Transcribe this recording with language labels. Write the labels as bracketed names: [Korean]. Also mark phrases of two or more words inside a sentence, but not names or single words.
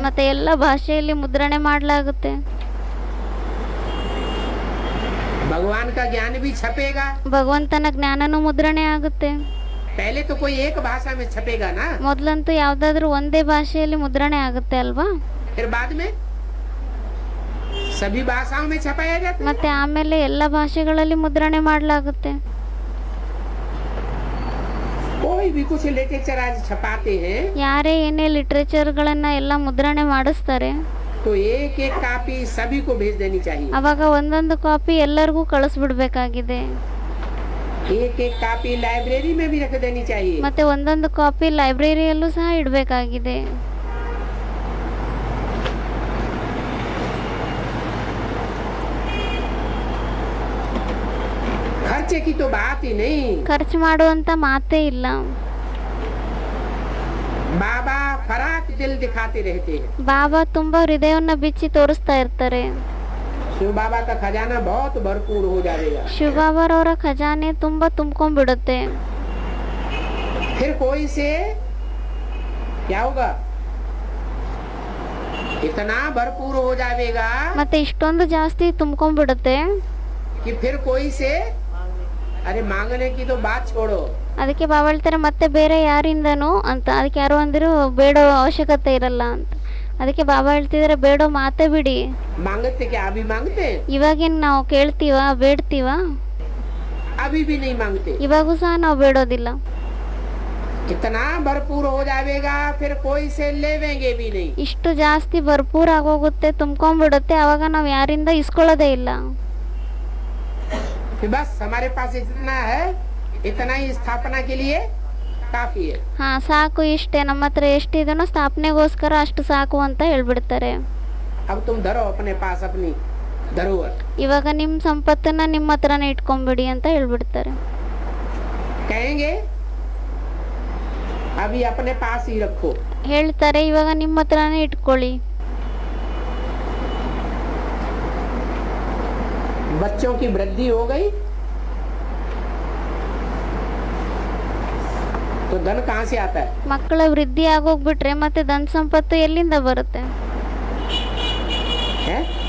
[Kannada] ಮತ್ತೆ ಎಲ್ಲ ಭಾಷೆಯಲ್ಲಿ ಮುದ್ರಣೆ ಮಾಡಲಾಗುತ್ತೆ. [Hindi] भगवान का ज्ञान भी छपेगा, [Kannada] ಭಗವಂತನ ಜ್ಞಾನನೂ ಮುದ್ರಣೆ ಆಗುತ್ತೆ. [Hindi] पहले तो कोई एक भाषा में छपेगा ना, [Kannada] ಮೊದಲಂತೂ ಯಾವ್ದಾದ್ರು ಒಂದೇ ಭಾಷೆಯಲ್ಲಿ ಮುದ್ರಣೆ ಆಗುತ್ತೆ ಅಲ್ವಾ. [Hindi] फिर बाद में सभी भाषाओं में छपाया जाता है। [Kannada] ಮತ್ತೆ ಆಮೇಲೆ ಎಲ್ಲ ಭಾಷೆಗಳಲ್ಲಿ ಮುದ್ರಣೆ ಮಾಡಲಾಗುತ್ತೆ. [Hindi] कोई भी कुछ लिटरेचर आज छपाते हैं [Kannada] ಯಾರೇ ಏನೇ ಲಿಟ್ರೇಚರ್ಗಳನ್ನ ಎಲ್ಲ ಮುದ್ರಣೆ ಮಾಡಿಸ್ತಾರೆ, [Hindi] तो एक एक कॉपी सभी को भेज देनी चाहिए। [Kannada] ಅವಾಗ ಒಂದೊಂದು ಕಾಪಿ ಎಲ್ಲರಿಗೂ ಕಳಿಸ್ಬಿಡ್ಬೇಕಾಗಿದೆ. [Hindi] एक एक कॉपी लाइब्रेरी में भी रख देनी चाहिए। [Kannada] ಮತ್ತೆ ಒಂದೊಂದು ಕಾಪಿ ಲೈಬ್ರರಿಯಲ್ಲೂ ಸಹ ಇಡಬೇಕಾಗಿದೆ. [Hindi] खर्चे की तो बात ही नहीं। [Kannada] ಖರ್ಚು ಮಾಡುವಂತ ಮಾತೇ ಇಲ್ಲ. [Hindi] बाबा फराक दिल दिखाते रहते हैं। [Kannada] ಬಾಬಾ ತುಂಬಾ ಹೃದಯವನ್ನ ಬಿಚ್ಚಿ ತೋರಿಸ್ತಾ ಇರ್ತಾರೆ. [Hindi] शिव बाबा का खजाना बहुत भरपूर हो जाएगा। [Kannada] ಶಿವಬಾಬಾರವರ ಖಜಾನೆ ತುಂಬಾ ತುಂಬಿಕೊಂಡ್ಬಿಡುತ್ತೆ. [Hindi] फिर कोई से क्या होगा, इतना भरपूर हो जाएगा [Kannada] ಮತ್ತೆ ಇಷ್ಟೊಂದು ಜಾಸ್ತಿ ತುಂಬಿಕೊಂಡ್ಬಿಡುತ್ತೆ [Hindi] कि फिर कोई से अरे मांगने की तो बात छोड़ो। [Kannada] ಅದಕ್ಕೆ ಬಾಬಾ ಹೇಳ್ತಾರೆ, ಮತ್ತೆ ಬೇರೆ ಯಾರಿಂದನೂ ಅಂತ. ಅದಕ್ಕೆ ಯಾರು ಅಂದಿರು ಬೇಡ ಅವಶ್ಯಕತೆ ಇರಲ್ಲ ಅಂತ. ಅದಕ್ಕೆ ಬಾಬಾ ಹೇಳ್ತಿದಾರೆ ಬೇಡೋ ಮಾತೇ ಬಿಡಿ. [Hindi] मांगते क्या अभी मांगते हैं? [Kannada] ಇವಾಗೇನ್ ನಾವು ಕೇಳ್ತೀವ ಬೇಡ್ತೀವ? [Hindi] अभी भी नहीं मांगते. [Kannada] ಇವಾಗೂ ಸಹ ನಾವು ಬೇಡೋದಿಲ್ಲ. [Hindi] इतना भरपूर हो जाएगा फिर कोई से लेवेंगे भी नहीं. [Kannada] ಇಷ್ಟು ಜಾಸ್ತಿ ಭರ್ಪೂರ್ ಆಗೋಗುತ್ತೆ, ತುಂಬ್ಕೊಂಡ್ಬಿಡುತ್ತೆ, ಅವಾಗ ನಾವು ಯಾರಿಂದ ಇಸ್ಕೊಳ್ಳೋದೇ ಇಲ್ಲ. [Hindi] फिर बस हमारे पास इतना है, इतना ही स्थापना के लिए काफी है. [Kannada] ಹಾ ಸಾಕು, ಇಷ್ಟೇ, ನಮ್ಮ ಹತ್ರ ಎಷ್ಟಿದನೋ ಸ್ಥಾಪನೆಗೋಸ್ಕರ ಅಷ್ಟು ಸಾಕು ಅಂತ ಹೇಳ್ಬಿಡ್ತಾರೆ. [Hindi] अब तुम धरो अपने पास अपनी धरोहर. [Kannada] ಇವಾಗ ನಿಮ್ಮ ಸಂಪತ್ತನ್ನ ನಿಮ್ಮ ಹತ್ರನೇ ಇಟ್ಕೊಂಡ್ಬಿಡಿ ಅಂತ ಹೇಳ್ಬಿಡ್ತಾರೆ. [Hindi] कहेंगे अभी अपने पास ही रखो. [Kannada] ಹೇಳ್ತಾರೆ ಇವಾಗ ನಿಮ್ಮ ಹತ್ರನೇ ಇಟ್ಕೊಳ್ಳಿ. [Hindi] बच्चों की वृद्धि हो गई तो धन कहाँ से आता है? [Kannada] ಮಕ್ಕಳ ವೃದ್ಧಿ ಆಗೋಗ್ಬಿಟ್ರೆ ಮತ್ತೆ ಧನ ಸಂಪತ್ತು ಎಲ್ಲಿಂದ ಬರುತ್ತೆ? [Hindi] है?